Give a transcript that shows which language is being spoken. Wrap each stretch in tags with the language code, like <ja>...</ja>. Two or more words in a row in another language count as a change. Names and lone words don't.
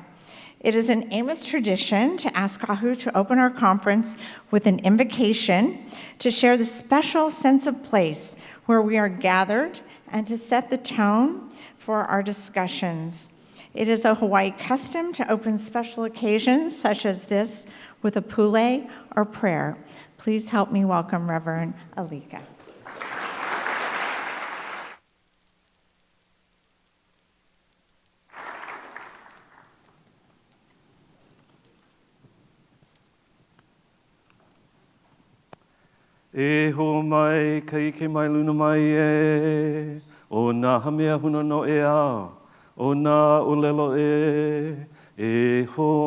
<en>It is an AMOS tradition to ask Kahu to open our conference with an invocation to share the special sense of place where we are gathered and to set the tone for our discussions. It is a Hawaii custom to open special occasions such as this with a pule or prayer. Please help me welcome Reverend Alika.</en> <haw>E ho mai, ka ike mai luna mai e, o nā hamea huna no e ao, o nā olelo e ho</haw>